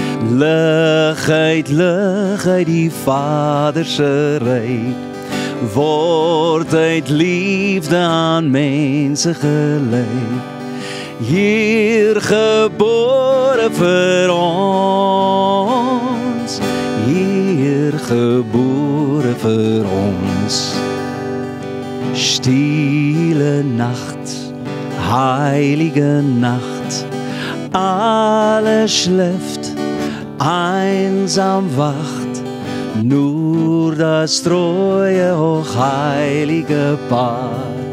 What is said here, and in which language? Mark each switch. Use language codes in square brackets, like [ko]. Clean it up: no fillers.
[af] Lig uit die Vader se ryk, word uit liefde aan mense gelyk. Hier gebore vir ons, hier gebore vir ons. [de] Stille nacht, heilige nacht, alles schläft, einsam wacht, nur das treue hochheilige Paar.